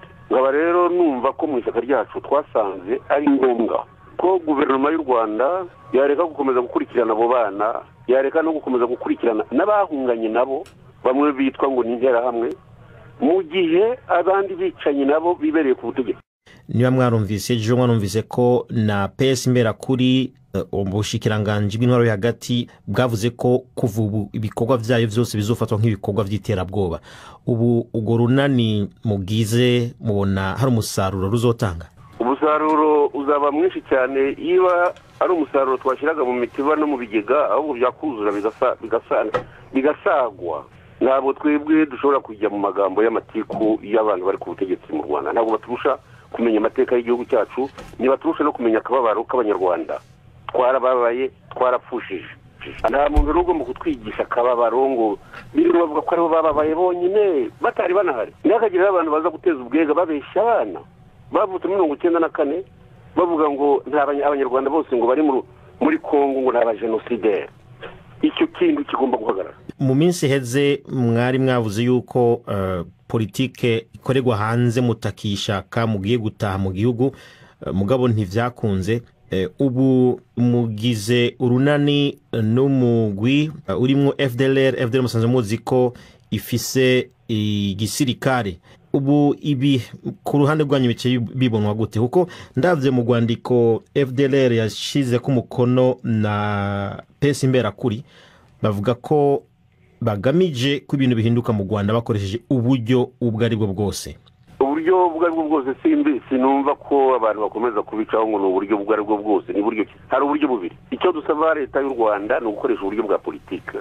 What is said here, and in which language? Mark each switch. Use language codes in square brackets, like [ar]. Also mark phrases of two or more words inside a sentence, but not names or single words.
[rw] Ngaba rero numva ko mu ishyaka ryacu twasanze ari ngombwa ko guverinoma y'u Rwanda yareka gukomeza gukurikirana abo bana, yareka no gukomeza gukurikirana n'abahunganye nabo bamwe bitwa ngo ningera hamwe, mu gihe abandi bicanye nabo bibereye ku butegetsi. [rn] Niba mwarumvise ko na PS Imberakuri ubushikiranganje bw'intwaro yo hagati bwavuze ko kuva ubu ibikorwa vyayo vyose bizofatwa nk'ibikorwa vy'iterabwoba. Ubu ugo runani mugize mubona hari umusaruro ruzotanga? [rw] Umusaruro uzaba mwinshi cyane iba ari umusaruro twashiraga mu mitiba no mu bigega, ahubwo byakuzura bigasagwa. Ntabwo twebwe dushobora kujya mu magambo y'amatiku y'abantu bari ku butegetsi mu Rwanda. Ntabwo baturusha kumenya amateka y'igihugu cyacu, ni baturusha no kumenya akababaro k'abanyarwanda. Twarababaye, twarapfushije. Nta muntu rero ugomba kutwigisha akababaro ngo biri bavuga ko aribo bababaye bonyine batari banahari. Ntihakagire abantu baza guteza ubwega babeshya abana bavutse 1994 bavuga ngo abanyarwanda bose ngo bari muri Kongo ngo naba genocidaire. Icyo kintu kigomba guhagarara. [rn] Mu minsi heze mwari mwavuze yuko politike ikorerwa hanze mutakishaka mugiye gutaha mu gihugu, mugabo ntivyakunze. Ubu mugize urunani n'umugwi urimo FDLR musanze muzi ko ifise igisirikare. Ubu ibi ku ruhande rwanyu bice bibonwa gute? Kuko ndavye mu Rwandiko FDLR yashize ku mukono na PS Imberakuri bavuga ko bagamije ko ibintu bihinduka mu Rwanda bakoresheje uburyo ubwo ari bwo bwose. [rw] Uburyo ubwo ari bwo bwose sinumva ko abantu bakomeza kubicaho ngo n'uburyo ubwo ari bwo bwose. Ni buryo hari uburyo bubiri. Icyo dusaba leta y'u Rwanda no gukoresha uburyo bwa politike.